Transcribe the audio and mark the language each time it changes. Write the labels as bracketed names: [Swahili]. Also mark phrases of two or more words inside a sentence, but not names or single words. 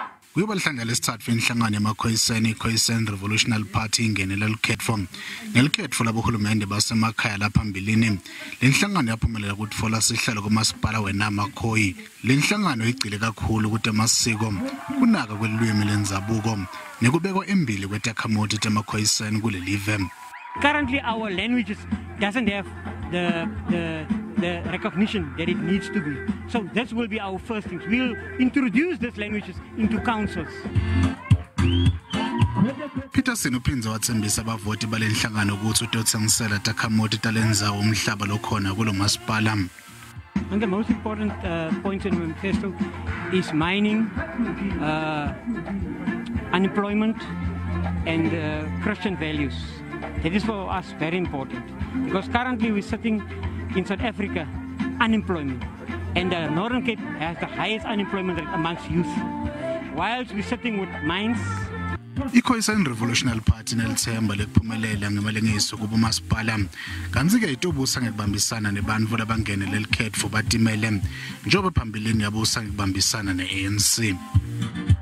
[Swati] Kuyoba lihlangana lesithathu inhlangano yamakhoisan iKhoisan Revolutionary Party ingenela leKhoisan nelikhetfo labohulumende basemakhaya laphambili. Lenhlangano yaphumelela ukutfola sihlalo kumasipala weNamakhoi. Lenhlangano igcile kakhulu ukuthi emasiko kunaka kwelulwimi lendzabuko nekubekwa embili kwetakhamuti temakhoisan kulelive. [English] Currently, our languages doesn't have the recognition that it needs to be. So that will be our first thing. We'll introduce these languages into councils. [Swati] Petersen uphindze watsembisa abavoti balenhlangano ukuthi utotsengisela takhamuti talendzawo umhlaba lokhona kulo masipala. [English] And the most important points in the manifesto is mining, unemployment, and Christian values. That is for us very important because currently we're sitting in South Africa unemployment, and the Northern Cape has the highest unemployment rate amongst youth, whilst we're sitting with mines. [Swati] iKhoisan Revolutionary Party nelithemba lekuphumelela ngemalengiso kubomasipala kanti-ke itobusa ngekubambisana nebantfu labangenele lelikhetfo batimele njengoba phambilini yabusa ngekubambisana ne-ANC.